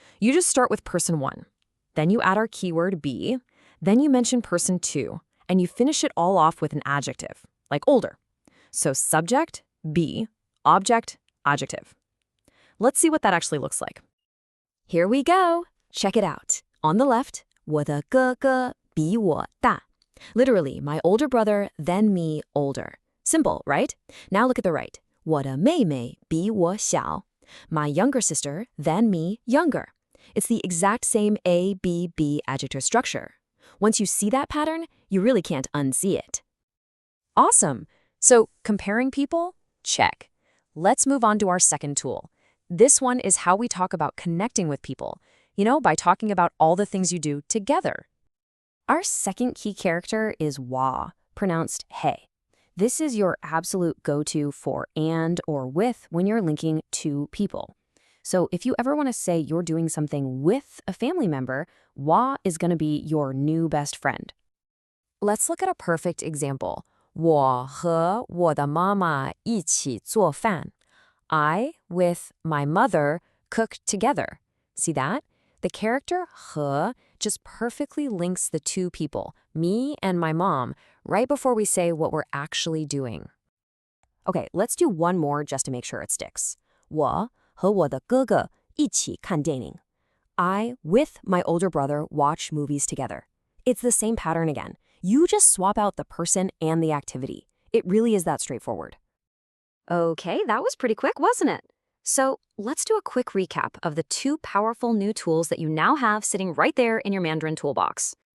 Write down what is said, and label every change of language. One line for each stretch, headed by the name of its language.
English: You just start with person one. Then you add our keyword be. Then you mention person two. And you finish it all off with an adjective, like older. So subject, be, object, adjective. Let's see what that actually looks like. Here we go. Check it out. On the left,
Chinese: 我的哥哥比我大.
English: Literally, my older brother, then me, older. Simple, right? Now look at the right.
Chinese: 我的妹妹比我小.
English: My younger sister, then me, younger. It's the exact same A, B, B adjective structure. Once you see that pattern, you really can't unsee it. Awesome! So, comparing people? Check. Let's move on to our second tool. This one is how we talk about connecting with people, by talking about all the things you do together. Our second key character is wa, pronounced he. This is your absolute go-to for and or with when you're linking two people. So if you ever want to say you're doing something with a family member, wa is going to be your new best friend. Let's look at a perfect example.
Chinese: 我和我的妈妈一起做饭.
English: I, with my mother, cook together. See that? The character 和 just perfectly links the two people, me and my mom, right before we say what we're actually doing. Okay, let's do one more just to make sure it sticks.
Chinese: 我和我的哥哥一起看电影.
English: I, with my older brother, watch movies together. It's the same pattern again. You just swap out the person and the activity. It really is that straightforward. Okay, that was pretty quick, wasn't it? So let's do a quick recap of the two powerful new tools that you now have sitting right there in your Mandarin toolbox.